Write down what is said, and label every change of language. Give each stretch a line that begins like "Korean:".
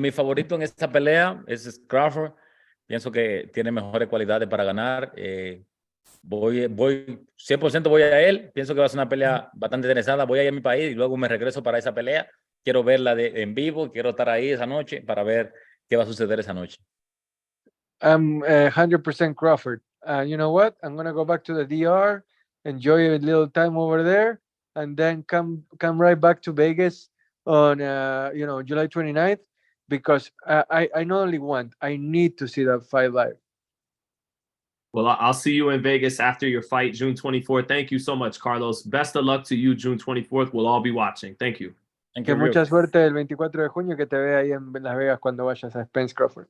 Spanish: Mi favorito en esta pelea es Crawford. Pienso que tiene mejores cualidades para ganar. Voy 100% voy a él. Pienso que va a ser una pelea bastante interesada. Voy a ir a mi país y luego me regreso para esa pelea. Quiero verla en vivo. Quiero estar ahí esa noche para ver qué va a suceder esa noche.
English: I'm 100% Crawford. You know what? I'm gonna go back to the DR, enjoy a little time over there, and then come right back to Vegas on July 29th, because I not only want, I need to see that fight live. Well, I'll see you in Vegas after your fight, June 24th. Thank you so much, Carlos. Best of luck to you, June 24th. We'll all be watching. Thank you.
Spanish: Que mucha suerte el 24 de junio, que te vea ahí en Las Vegas cuando vayas a Spence Crawford.